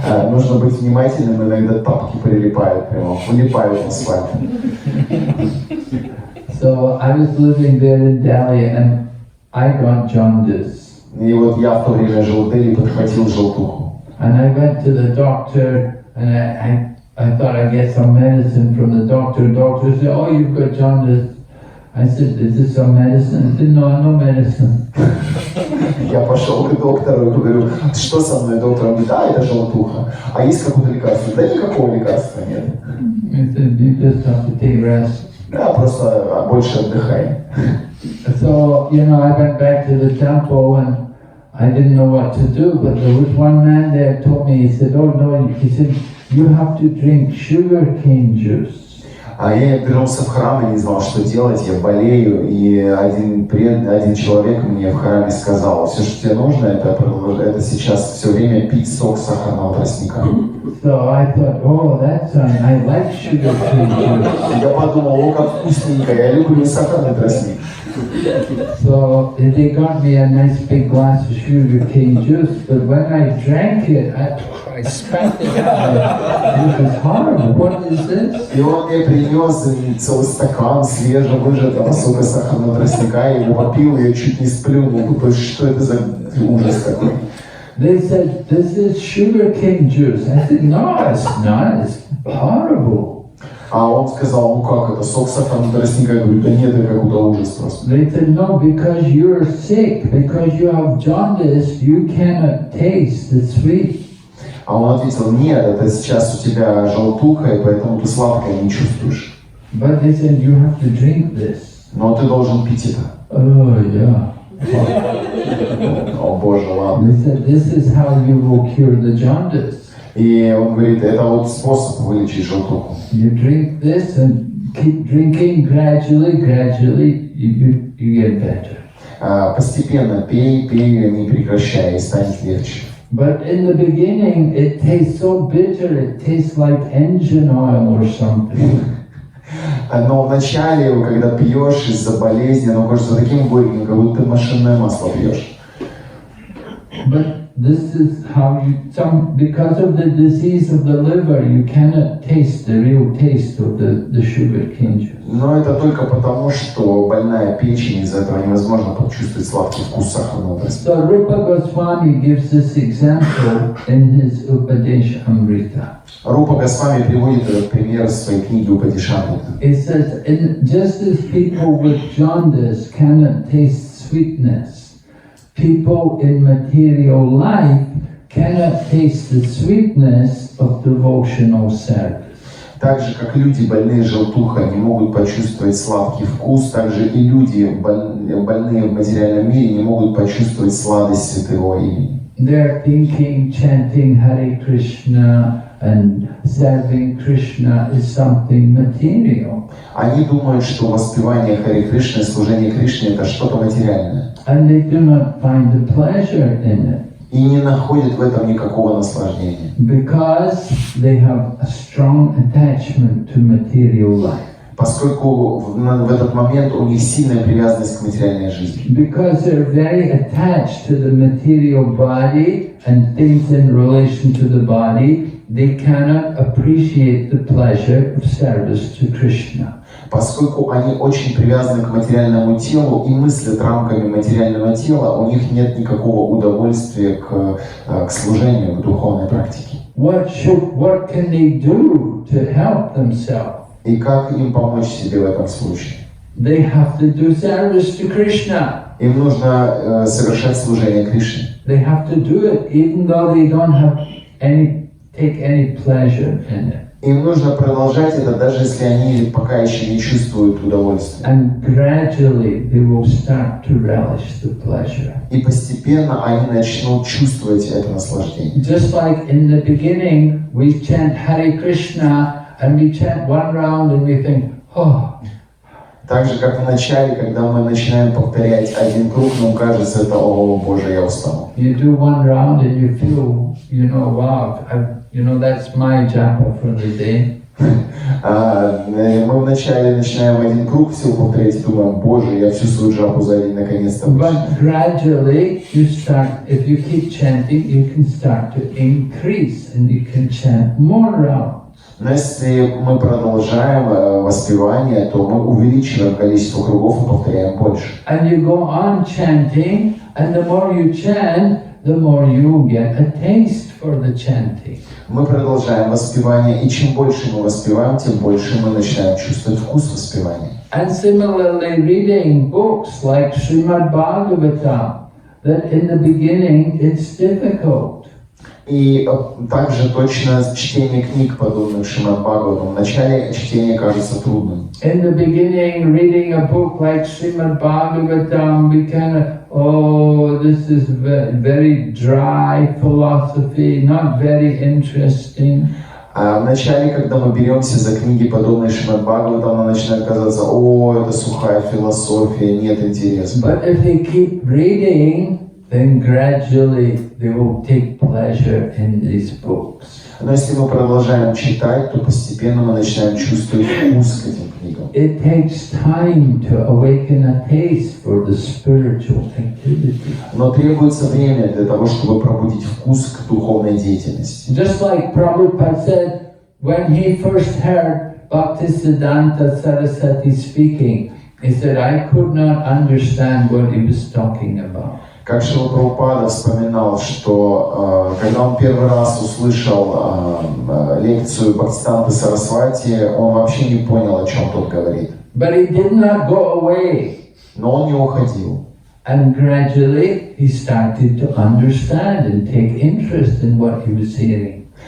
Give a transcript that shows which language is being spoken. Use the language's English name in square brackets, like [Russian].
[Russian] Нужно быть внимательным, иногда тапки прилипают прямо, влипают в асфальт. [English] So I was living there in Delhi and I got jaundice. [Russian] И вот я в то время жил в Дели, подхватил желтуху. [English] And I went to the doctor and I thought I'd get some medicine from the doctor. Doctor said, "Oh, you've got jaundice." I said, "Is this some medicine?" He said, "No, no medicine." [Russian] Я пошел к доктору и говорю, что со мной? Доктор говорит, да, это желтуха. А есть какое-то лекарство? Да никакого лекарства нет. [English] He said, "You just have to take rest." [Russian] Да, просто больше отдыхай. [English] So, I went back to the temple and I didn't know what to do, but there was one man there told me, he said, "Oh no," he said, "you have to drink sugarcane juice." [Russian] А я вернулся в храм и не знал, что делать, я болею, и один человек мне в храме сказал, все, что тебе нужно, это сейчас все время пить сок сахарного тростника. [English] So I thought, oh, that's I like sugarcane juice. [Russian] Я подумал, о, как вкусненько, я люблю сахарный тростник. [English] So they got me a nice big glass of sugarcane juice, but when I drank it, I spat it out. This is horrible. What is this? [Russian] И он мне принес целый стакан свежевыжатого сока сахарного тростника, я его попил, и я чуть не сплюнул. То есть, что это за ужас такой? [English] They said, "This is sugarcane juice." I said, "No, it's not. It's horrible." [Russian] А он сказал, ну как это, сок сахарного тростника? Я говорю, да нет, это какой-то ужас просто. [English] They said, "No, because you're sick, because you have jaundice, you cannot taste the sweet." [Russian] А он ответил, нет, это сейчас у тебя желтуха, и поэтому ты сладкое не чувствуешь. [English] But they said, "You have to drink this." [Russian] Но ты должен пить это. [English] Oh, yeah. [Russian] О боже, ладно. [English] They said, "This is how you will cure the jaundice. [Russian] И он говорит, это вот способ вылечить желтуху. [English] You drink this and keep drinking gradually, you get better." [Russian] Постепенно пей, не прекращай, и станет легче. [English] But in the beginning, it tastes so bitter, it tastes like engine oil or something. [Russian] Но вначале, когда пьешь из-за болезни, оно кажется таким горьким, как будто ты машинное масло пьешь. [English] But this is how because of the disease of the liver, you cannot taste the real taste of the sugarcane juice. [Russian] Но это только потому, что больная печень, из-за этого невозможно почувствовать сладкий вкус сахарного тростника. [English] So Rupa Goswami gives this example in his Upadesha Amrita. [Russian] Рупа Госвами приводит этот пример в своей книге Упадешамрита. [English] It says, just as people with jaundice cannot taste sweetness, people in material life cannot taste the sweetness of devotional service. [Russian] Так же, как люди, больные желтухой, не могут почувствовать сладкий вкус, так же и люди, больные в материальном мире, не могут почувствовать сладость святого имени. [English] They're thinking, chanting Hare Krishna and serving Krishna is something material. [Russian] Они думают, что воспевание Харе Кришны, служение Кришне – это что-то материальное. [English] And they do not find the pleasure in it. [Russian] И не находят в этом никакого наслаждения. [English] Because they have a strong attachment to material life. [Russian] Поскольку в этот момент у них сильная привязанность к материальной жизни. [English] Because they're very attached to the material body and things in relation to the body, they cannot appreciate the pleasure of service to Krishna. [Russian] Поскольку они очень привязаны к материальному телу и мыслят рамками материального тела, у них нет никакого удовольствия к служению, к духовной практике. [English] What can they do to help themselves? [Russian] И как им помочь себе в этом случае? [English] They have to do service to Krishna. [Russian] Им нужно совершать служение Кришне. [English] They have to do it even though they don't take any pleasure in it. [Russian] Им нужно продолжать это, даже если они пока еще не чувствуют удовольствия. [English] And gradually they will start to relish the pleasure. [Russian] И постепенно они начнут чувствовать это наслаждение. [English] Just like in the beginning, we chant Hare Krishna and we chant one round and we think, oh. [Russian] Так же, как в начале, когда мы начинаем повторять один круг, нам кажется, это, о Боже, я устал. [English] You do one round and you feel, wow, that's my japa for the day. [Russian] Мы вначале начинаем один круг, все повторять и думаем, Боже, я всю свою джапу за день наконец-то вышел. [English] But gradually you start, if you keep chanting, you can start to increase and you can chant more rounds. [Russian] Но если мы продолжаем воспевание, то мы увеличиваем количество кругов и повторяем больше. [English] And you go on chanting, and the more you chant, the more you get a taste for the chanting. [Russian] Мы продолжаем воспевание, и чем больше мы воспеваем, тем больше мы начинаем чувствовать вкус воспевания. [English] And similarly, reading books like Srimad Bhagavatam, that in the beginning it's difficult. [Russian] И также точно чтение книг, подобных Шримад Бхагаватам, в начале чтение кажется трудным. [English] In the beginning, reading a book like Srimad Bhagavatam, we kind of, oh, this is very dry philosophy, not very interesting. [Russian] А в начале, когда мы беремся за книги, подобные Шримад Бхагаватам, нам начинает казаться, о, это сухая философия, нет интереса. [English] But if they keep reading, then gradually they will take pleasure in these books. [Russian] Но если мы продолжаем читать, то постепенно мы начинаем чувствовать вкус к этим книгам. [English] It takes time to awaken a taste for the spiritual activity. [Russian] Но требуется время для того, чтобы пробудить вкус к духовной деятельности. [English] Just like Prabhupada said, when he first heard Bhaktisiddhanta Saraswati speaking, he said, I could not understand what he was talking about. [Russian] Как Шрила Прабхупада вспоминал, что когда он первый раз услышал лекцию Бхактисиданты Сарасвати, он вообще не понял, о чем тот говорит. [English] But he did not go away. [Russian] Но он не уходил. [English] And gradually he started to understand and take interest in what he was hearing.